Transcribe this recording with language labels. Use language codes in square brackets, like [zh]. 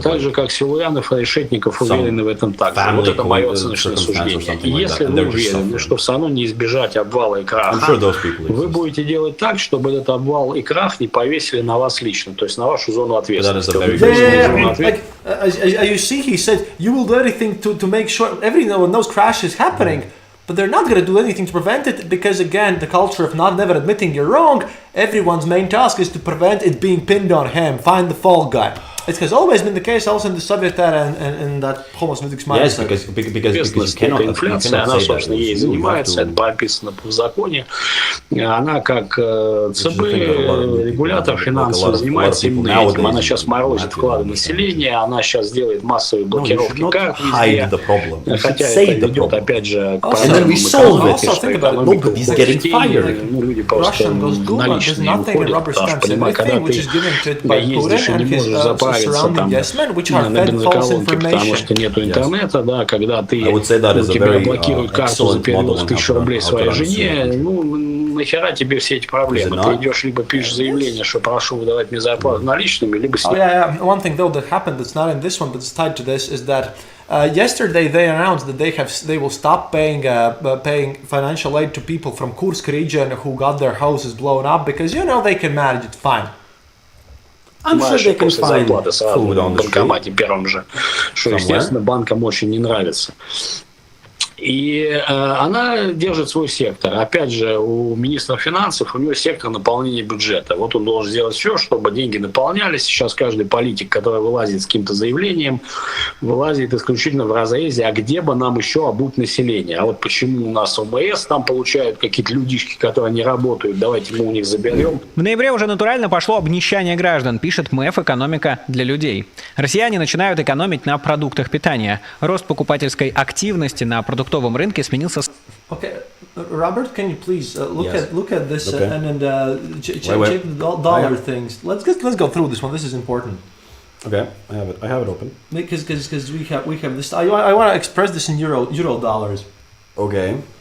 [ru] Так же, как Силуянов и Решетников уверены в этом также. Вот это мое оценочное суждение. И если вы уверены, что все равно не избежать обвала и краха, вы будете делать так, чтобы этот обвал и крах не повесили на вас лично, то есть на вашу зону ответственности. [en] You see, he said, you will do everything to make sure when those crashes happening, but they're not going to do anything to prevent it because, again, the culture of never admitting you're wrong, everyone's main task is to prevent it being pinned on him, find the fall guy. It has always been the case also in the Soviet era and that Homo Sovieticus mindset. Yes, because you cannot, [ru] инфляция, она, собственно, ей занимается, это прописано в законе. Она как ЦБ, регулятор финансовый, занимается именно этим. Она сейчас морозит вклады населения, она сейчас делает массовые блокировки карт везде. Хотя это ведет, опять же, к проблемам люди просто наличные уходят, потому что, понимаешь, когда ты ездишь и не можешь заправиться там на бензоколонке, потому что нету интернета, да, когда ты тебе блокируют карту за перевод в 1000 рублей своей жене, ну, нахера тебе все эти проблемы? Ты идешь, либо пишешь заявление, что прошу выдавать мне зарплату наличными, либо... [en] One thing though that happened that's not in this one, but it's tied to this, is that yesterday they announced that they will stop paying financial aid to people from Kursk region who got their houses blown up because they can manage it fine. I'm sure they can find food on the [ru] банкомате первом же, что, естественно, банкам очень не нравится. И она держит свой сектор. Опять же, у министра финансов, у него сектор наполнения бюджета. Вот он должен сделать все, чтобы деньги наполнялись. Сейчас каждый политик, который вылазит с каким-то заявлением, вылазит исключительно в разрезе, а где бы нам еще обуть население? А вот почему у нас ОБС там получают какие-то людишки, которые не работают, давайте мы у них заберем. В ноябре уже натурально пошло обнищание граждан, пишет МЭФ «Экономика для людей». Россияне начинают экономить на продуктах питания. Рост покупательской активности на продуктовом рынке сменился... [en] Okay, Robert, can you please look at this and then check the dollar things. Let's go through this one. This is important. Okay, I have it open. Because we have this. I want to express this in euro dollars. Okay.